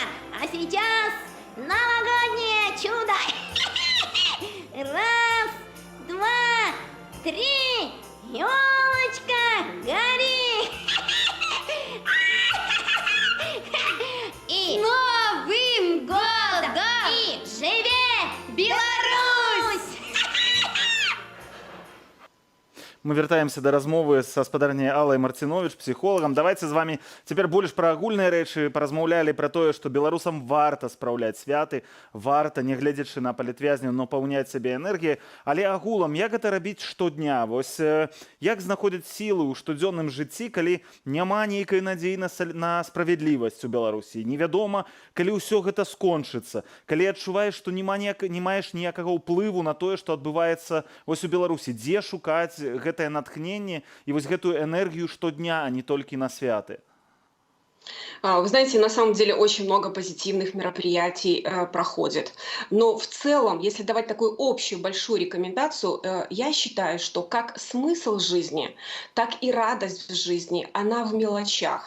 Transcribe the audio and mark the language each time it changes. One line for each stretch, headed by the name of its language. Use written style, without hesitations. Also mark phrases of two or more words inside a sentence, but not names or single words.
Russian: А сейчас новогоднее чудо. Раз, два, три. Ёлочка, гори. И Новым годом!
Belarusian: И живе Беларусь! Мы вяртаемся да размовы са спадарняй Аллай Марцинович, псіхолагам.
Russian: Давайте з вами
Belarusian: цяпер больш пра агульныя рэчы паразмаўлялі пра тое, што беларусам варта спраўляць святы, варта, не гледзячы на палітвязняў, напаўняць сябе энергіяй. Але агулам, як гэта рабіць штодня? Вось як знаходзіць сілы ў штодзённым жыцці, калі няма нейкай надзеі на справядлівасць у Беларусі? Невядома, калі ўсё гэта скончыцца, калі адчуваеш, што не маеш ніякага ўплыву на тое, што адбываецца вось у Беларусі. Дзе шукаць гэтае натхненне і вось гэтую энергію штодня, а не толькі на святы?
Russian: Вы знаете, на самом деле очень много позитивных мероприятий проходит. Но в целом, если давать такую общую большую рекомендацию, я считаю, что как смысл жизни, так и радость в жизни, она в мелочах.